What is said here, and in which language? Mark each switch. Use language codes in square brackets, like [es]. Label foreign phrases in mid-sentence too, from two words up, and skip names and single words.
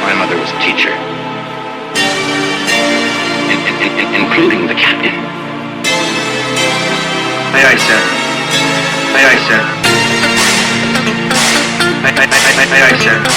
[en] father was a teacher, including the captain. Aye, aye, sir. Aye, aye, sir. Aye, aye, aye, aye, aye, aye, sir.